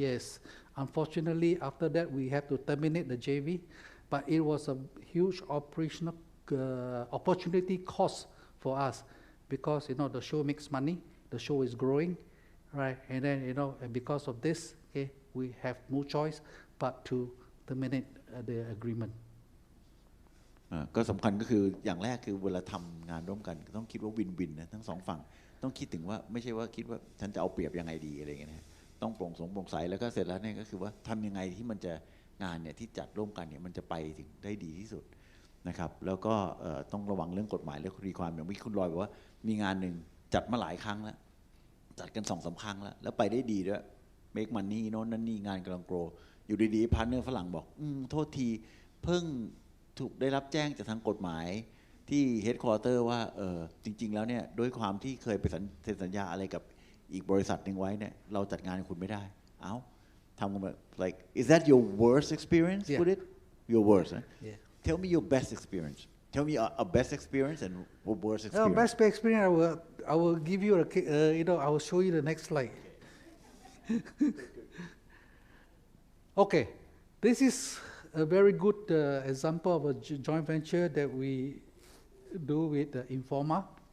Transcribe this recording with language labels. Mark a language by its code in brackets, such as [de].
[en] Yes, unfortunately after that we have to terminate the JV, but it was a huge operational opportunity cost for us. Because the show makes money, the show is growing, right? And then and because of this, okay, we have no choice but to terminate the agreement. [th] ก็สำคัญก็คืออย่างแรกคือเวลาทำงานร่วมกันต้องคิดว่าวินวินนะทั้งสองฝั่งต้องคิดถึงว่าไม่ใช่ว่าคิดว่าฉันจะเอาเปรียบยังไงดีอะไรอย่างเงี้ยนะต้องโปร่งใสแล้วก็เสร็จแล้วเนี่ยก็คือว่าทำยังไงที่มันจะงานเนี่ยที่จัดร่วมกันเนี่ยมันจะไปถึงได้ดีที่สุดนะครับแล้วก็ต้องระวังเรื่องกฎหมายและคดีความอย่างที่คุณลอยบอกว่ามีงานหนึ่งจัดมาหลายครั้งแล้ว จัดกัน2-3 ครั้งแล้วไปได้ดีด้วย make money โน่นนั่นนี่งานกำลังโกรอยู่ดีๆพาร์ทเนอร์ฝรั่งบอกโทษทีเพิ่งถูกได้รับแจ้งจากทางกฎหมายที่ headquarter ว่าจริงๆแล้วเนี่ยด้วยความที่เคยไปเซ็นสัญญาอะไรกับอีกบริษัทหนึ่งไว้เนี่ยเราจัดงานให้คุณไม่ได้ทำกันแบบ [en] like is that your worst [th] experience with it your worst [en] Yeah. Tell me your best experience. Tell me a best experience and a worst experience. Best experience. I will give you I will show you the next slide. Okay, this is a very good example of a joint venture that we do with Informa.